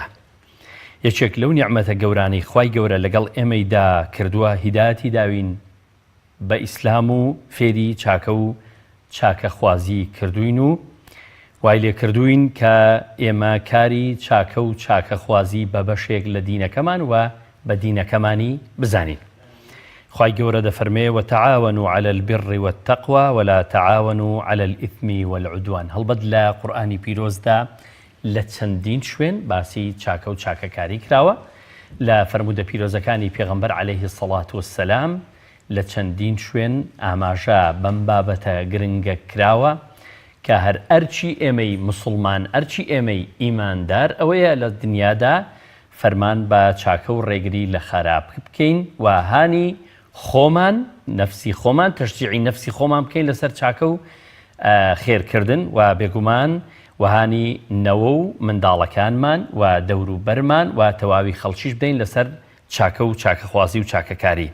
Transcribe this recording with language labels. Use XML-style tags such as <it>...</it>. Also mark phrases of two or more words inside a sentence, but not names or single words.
<ckb>یەکێک لەو نیعمەتە گەورانەی خوای گەورە لەگەڵ ئێمەیدا کردووە هیدایەتی داوین بە ئیسلام و فێری چاکە و چاکەخوازی کردوین و وای لێ کردوین کە ئێمە کاری چاکە و چاکەخوازی بە بەشێک لە دینەکەمان و بە دینەکەمانی بزانین. خوای گەورە دەفەرمێ</ckb> <ar>وتعاونوا على البر والتقوى ولا تعاونوا على الإثم والعدوان.</ar> <ckb>هەڵبەت لە قورئانی پیرۆزدا لە چەندین شوێن باسی چاکە و چاکەکاری کراوە لە فەرمودە پیرۆزەکانی پێغەمبەر</ckb> <ar>عەلەیهی السەڵات وەسسەلام</ar> <ckb>لە چەندین شوێن ئاماژە بەم بابەتە گرنگە کراوە کە هەر ئەرچی ئێمەی مسلمان ئەرچی ئێمەی ئیماندار ئەوەیە لە دنیادا فەرمان بە چاکە و ڕێگری لە خراپ بکەین و هانی خۆمان نەفسی خۆمان تەشجیعی نەفسی خۆمان بکەین لەسەر چاکە و خێرکردن و بێگومان وهانی نەوە و منداڵەکانمان و دەور و بەرمان و تەواوی خەڵکیش بدەین لەسەر چاکە و چاکەخوازی و چاکەکاری.</ckb>